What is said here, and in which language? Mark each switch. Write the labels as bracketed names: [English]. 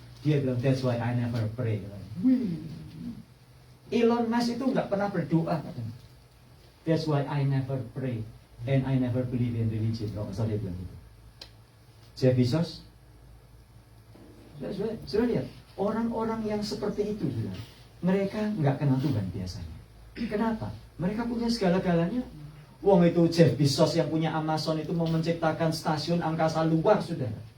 [Indonesian] Dia bilang [English] that's why I never pray. [Indonesian] Elon Musk itu nggak pernah berdoa. [English] That's why I never pray and I never believe in religion. [Indonesian] Kalau saya bilang gitu. Jeff Bezos, sudah lihat orang-orang yang seperti itu sudah. Mereka nggak kenal Tuhan biasanya. Kenapa? Mereka punya segala-galanya. Wong itu Jeff Bezos yang punya Amazon itu mau menciptakan stasiun angkasa luar sudah.